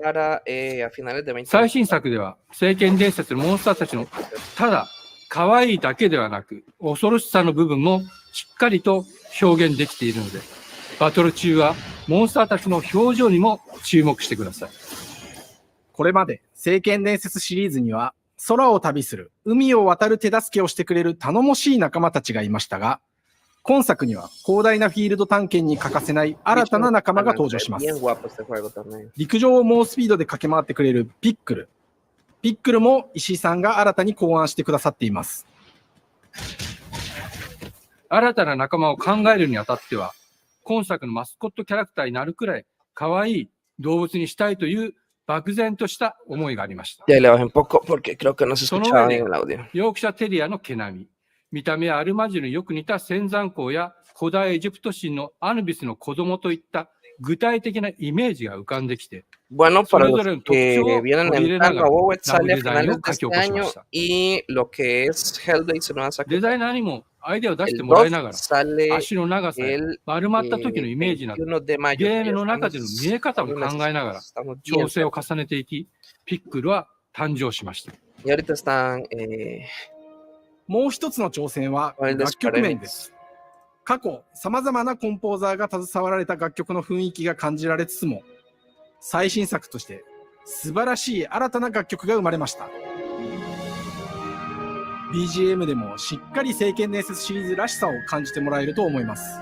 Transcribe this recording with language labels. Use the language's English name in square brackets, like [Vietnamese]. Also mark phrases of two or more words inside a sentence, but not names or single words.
[Japanese] 最新作では、聖剣伝説のモンスターたちのただ可愛いだけではなく、恐ろしさの部分もしっかりと表現できているので、バトル中はモンスターたちの表情にも注目してください。これまで聖剣伝説シリーズには空を旅する、海を渡る手助けをしてくれる頼もしい仲間たちがいましたが、 今作には広大なフィールド探検に欠かせない新たな仲間が登場します。 [Spanish] Bien guapo este juego también. [Japanese] 陸上を猛スピードで駆け回ってくれるピックル。ピックルも石井さんが新たに考案してくださっています。新たな仲間を考えるにあたっては、今作のマスコットキャラクターになるくらい可愛い動物にしたいという漠然とした思いがありました。 [Spanish] Ya le bajé un poco porque creo que no se [Japanese] その [Spanish] escuchaba [Japanese] 上 [Spanish] bien [Japanese] で [Spanish] el audio. [Japanese] ヨークシャテリアの毛並み、見た目はアルマジルによく似た仙山港や古代エジプト神のアヌビスの子供といった具体的なイメージが浮かんできて、 [Spanish] Bueno, [Japanese] そ [Spanish] para [Japanese] れぞ [Spanish] los [Japanese] れの特徴を [Spanish] que [Japanese] 取り [Spanish] vienen [Japanese] 入 [Spanish] en [Japanese] れなが [Spanish] plan [Japanese] ら [Spanish] Wowet [Japanese] ラブ [Spanish] sale [Japanese] デ [Spanish] a [Japanese] ザインを [Spanish] finales de [Japanese] 書き起 [Spanish] este [Japanese] こしま [Spanish] año [Japanese] した。 [Spanish] y lo que es Hellblade Senua [Japanese] デザイ [Spanish] Sacrifice. [Japanese] ナーにもアイデアを出して [Spanish] El [Japanese] もらい [Spanish] 2 [Japanese] ながら、 [Spanish] sale [Japanese] 足の長さや [Spanish] el [Japanese] 丸まった時のイメージなど、 [Spanish] 21 de mayo. [Japanese] ゲーム [Spanish] Ya [Japanese] の中 [Spanish] estamos [Japanese] での見え方も [Spanish] unos [Japanese] 考えながら [Spanish] estamos bien [Japanese] 調整を [Spanish] cerca. [Japanese] 重ねていき、ピックルは誕生しました。 [Spanish] Y ahorita están [Japanese] もう一つの挑戦は [Spanish] con el [Japanese] 楽曲 [Spanish] Square [Japanese] 面で [Spanish] Enix. [Japanese] す。過去、様々なコンポーザーが携わられた楽曲の雰囲気が感じられつつも、最新作として素晴らしい新たな楽曲が生まれました。BGM でもしっかり聖剣伝説シリーズらしさを感じてもらえると思います。